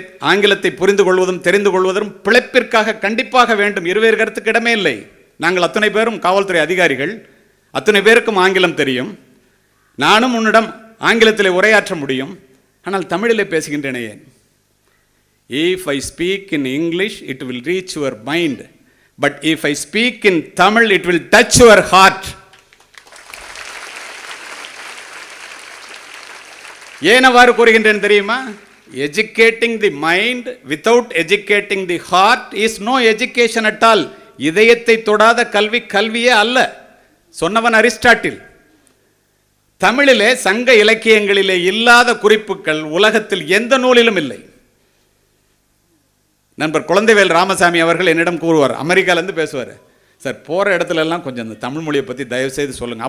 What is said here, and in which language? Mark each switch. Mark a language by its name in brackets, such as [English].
[Tamil] ஆங்கிலத்தை புரிந்து கொள்வதும் தெரிந்து கொள்வதும் பிழைப்பிற்காக கண்டிப்பாக வேண்டும். இருவேறு கருத்துக்கு இடமே இல்லை. நாங்கள் அத்துணை பேரும் காவல்துறை அதிகாரிகள், அத்துணை பேருக்கும் ஆங்கிலம் தெரியும். நானும் உன்னிடம் ஆங்கிலத்திலே உரையாற்ற முடியும். ஆனால் தமிழிலே பேசுகின்றேனே ஏன்? [English] If I speak in English, it will reach your mind. But if I speak in Tamil, it will touch your heart. [Tamil] ஏன் அவ்வாறு கூறுகின்றேன் தெரியுமா? [English] Educating the mind without educating the heart is no education at all. [Tamil] இதயத்தை தொடாத கல்வி கல்வியே அல்ல சொன்னவன் அரிஸ்டாட்டில். தமிழிலே சங்க இலக்கியங்களிலே இல்லாத குறிப்புகள் உலகத்தில் எந்த நூலிலும் இல்லை. நண்பர் குழந்தைவேல் ராமசாமி அவர்கள் என்னிடம் கூறுவார், அமெரிக்காலேருந்து பேசுவார், சார் போகிற இடத்துல எல்லாம் கொஞ்சம் இந்த தமிழ் மொழியை பற்றி தயவு செய்து சொல்லுங்கள்.